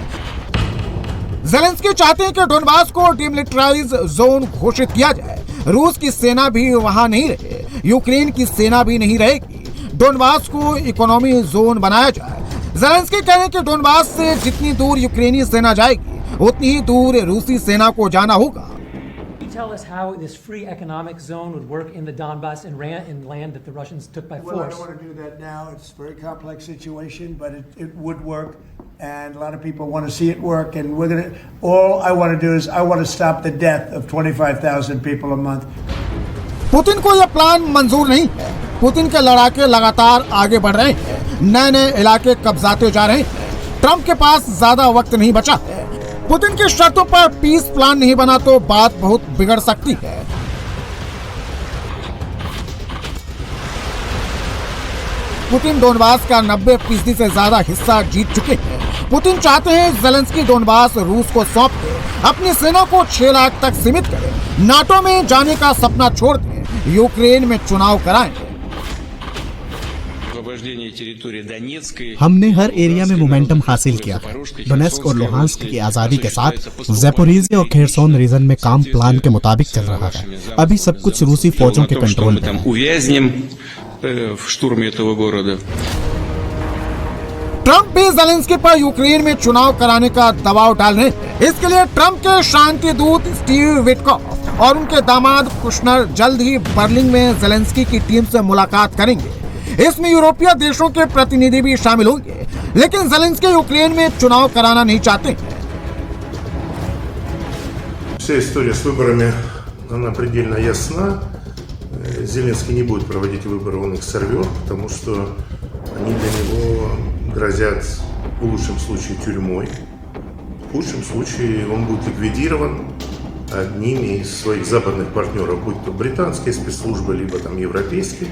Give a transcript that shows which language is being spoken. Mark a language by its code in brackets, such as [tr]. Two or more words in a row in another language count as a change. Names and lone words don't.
[hi] ज़ेलेंस्की चाहते हैं कि डोनबास को [en] demilitarize zone [hi] घोषित किया जाए। रूस की सेना भी वहां नहीं रहे, यूक्रेन की सेना भी नहीं रहेगी। डोनबास को [en] economy zone [hi] बनाया जाए। ज़ेलेंस्की कह रहे हैं कि डोनबास से जितनी दूर यूक्रेनी सेना जाएगी, उतनी ही दूर रूसी सेना को जाना होगा। [en] Tell us how this free economic zone would work in the Donbass in land that the Russians took by force. Well, I don't want to do that now. It's a very complex situation, but it would work, and a lot of people want to see it work. And we're gonna. All I want to do is I want to stop the death of 25,000 people a month. [hi] पुतिन को यह प्लान मंजूर नहीं है। पुतिन के लड़ाके लगातार आगे बढ़ रहे हैं। नए इलाके कब्जाते जा रहे हैं। ट्रंप के पास ज्यादा वक्त नहीं बचा है। पुतिन की शर्तों पर [en] peace plan [hi] नहीं बना तो बात बहुत बिगड़ सकती है। पुतिन डोनबास का 90% से ज्यादा हिस्सा जीत चुके हैं। पुतिन चाहते हैं ज़ेलेंस्की डोनबास रूस को सौंप दे, अपनी सेना को 6 लाख तक सीमित करें, नाटो में जाने का सपना छोड़ दें, यूक्रेन में चुनाव कराएं। [ru] освобождения территории Донецкой. [hi] हमने हर एरिया में मोमेंटम हासिल किया है। डोनेस्क और लुहांस्क की आजादी के साथ जैपोरिजिया और खेरसोन रीजन में काम प्लान के मुताबिक चल रहा है। अभी सब कुछ रूसी फौजों के कंट्रोल में है। [ru] Увязнем в штурме этого गорода. [hi] ट्रंप भी ज़ेलेंस्की पर यूक्रेन में चुनाव कराने का दबाव डाल रहे हैं। इसके लिए ट्रंप के शांति दूत स्टीव विटकॉफ और उनके दामाद कुशनर जल्द ही बर्लिन में ज़ेलेंस्की की टीम से मुलाकात करेंगे। इसमें यूरोपीय देशों के प्रतिनिधि भी शामिल होंगे, लेकिन ज़ेलेंस्की यूक्रेन में चुनाव कराना नहीं चाहते हैं। [ru] Вся история с выборами, она предельно ясна. Зеленский не будет проводить выборы, он их сорвет, потому что они для него грозят в лучшем случае тюрьмой. В худшем случае он будет ликвидирован одними из своих западных партнеров, будь то британские спецслужбы, либо там европейские.